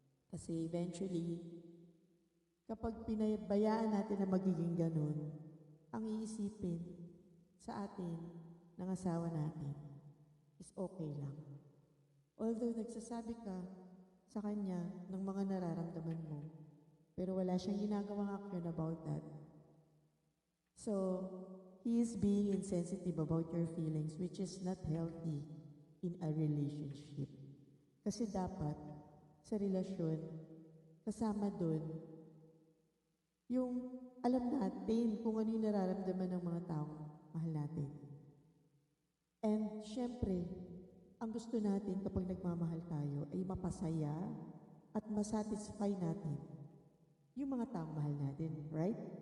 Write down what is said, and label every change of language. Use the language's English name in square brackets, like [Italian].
[Filipino] Kasi eventually, kapag pinabayaan natin na magiging ganun, ang iisipin sa atin ng asawa natin is okay lang. Although nagsasabi ka sa kanya ng mga nararamdaman mo, pero wala siyang ginagawang [English] action about that. So, he is being insensitive about your feelings, which is not healthy in a relationship. [Filipino] Kasi dapat, sa relasyon, kasama dun, yung alam natin kung ano yung nararamdaman ng mga taong mahal natin. And syempre, ang gusto natin kapag nagmamahal tayo ay mapasaya at masatisfy natin yung mga taong mahal natin, right?